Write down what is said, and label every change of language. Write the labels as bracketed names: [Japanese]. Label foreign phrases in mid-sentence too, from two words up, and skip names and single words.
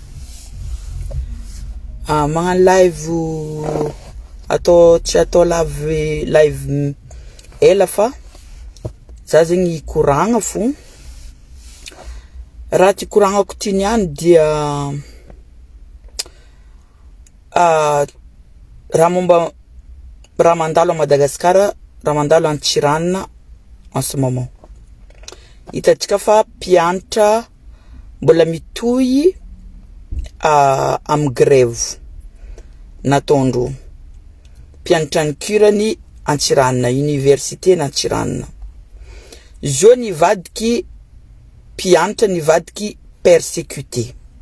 [Malagasy] Magnano live tsy atao live ela fa za zegny koragna fo. Raha ty koragnako ty niany dia raha momba raha mandalo à Madagascar, raha mandalo Antsiranana [French] en ce moment. [Malagasy] Hitantsika fa mpianatra mbola mitohy am grève nataondro. Mpianatra ny kurany Antsiranana, université n'Antsiranana. Zo nivadiky mpianatra nivadiky persécuté.